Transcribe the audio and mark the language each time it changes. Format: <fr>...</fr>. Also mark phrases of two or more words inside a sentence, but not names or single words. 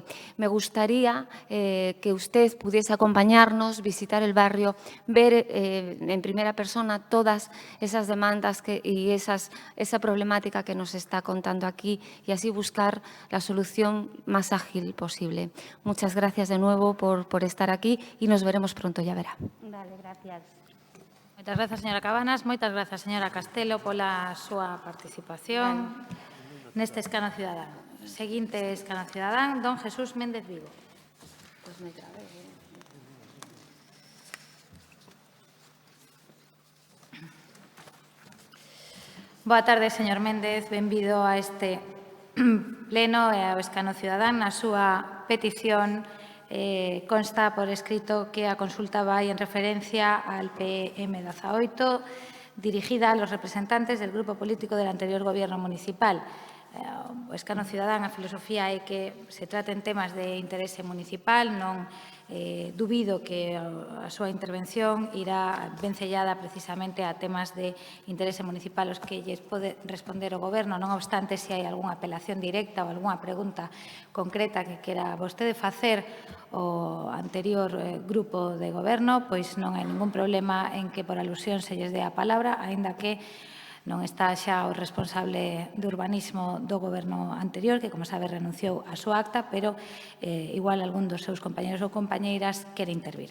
<es>Me gustaría que usted pudiese acompañarnos, visitar el barrio, ver en primera persona todas esas demandas y esa problemática que nos está contando aquí y así buscar la solución más ágil posible. Muchas gracias de nuevo por estar aquí y nos veremos pronto, ya verá. Vale, gracias.</es> <gl>Moitas grazas, señora Cabanas. Moitas grazas, señora Castelo, pola súa participación neste escano cidadán. Seguinte escano cidadán, don Jesús Méndez Vigo. Boa tarde, señor Méndez. Benvido a este pleno e ao escano cidadán na súa petición consta por escrito que a consulta vai en referencia</gl> <es>al PM18 dirigida a los representantes del grupo político del anterior gobierno municipal.</es> <gl>O escano cidadán, a filosofía é que se traten temas de interese municipal, non dubido que a súa intervención irá vencellada precisamente a temas de interese municipal os que lles pode responder o Goberno. Non obstante, se hai algunha apelación directa ou algunha pregunta concreta que quera vostede facer o anterior grupo de Goberno, pois non hai ningún problema en que por alusión se lles dé a palabra, aínda que non está xa o responsable de urbanismo do goberno anterior, que, como sabe, renunciou a súa acta, pero igual algún dos seus compañeros ou compañeiras quere intervir.</gl>